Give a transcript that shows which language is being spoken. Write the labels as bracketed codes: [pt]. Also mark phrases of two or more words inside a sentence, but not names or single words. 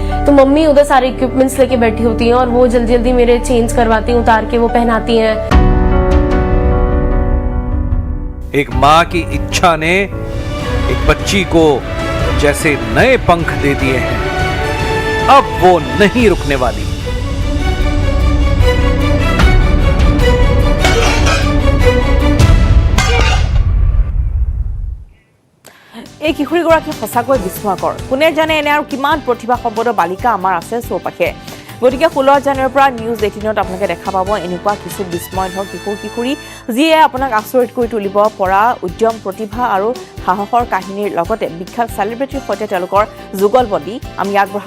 [hi] तो मम्मी उधर सारे इक्विपमेंट्स लेके बैठी होती हैं और वो जल्दी जल्दी मेरे चेंज करवाती हैं, उतार के वो पहनाती हैं। एक माँ की इच्छा ने एक बच्ची को जैसे नए पंख दे दिए हैं। अब वो नहीं रुकने वाली। [as] এই কিশোৰীগৰাকী সঁচাকৈ বিস্ময়কৰ। কোনে জানে এনে আৰু কিমান প্ৰতিভা সম্পন্ন বালিকা আমাৰ আছে চৌপাশে। গতিকে 16 জানুৱাৰীৰ পৰা নিউজ 18ত আপোনালোকে দেখা পাব এনেকুৱা কিছু বিস্ময়ধৰ কিশোৰী যিয়ে আপোনাক আচৰিত কৰি তুলিব পৰা উদ্যম প্ৰতিভা আৰু সাহসৰ কাহিনীৰ লগতে বিখ্যাত চেলিব্ৰিটিৰ সৈতে তেওঁলোকৰ যুগলবন্দী আমি আগবঢ়াম।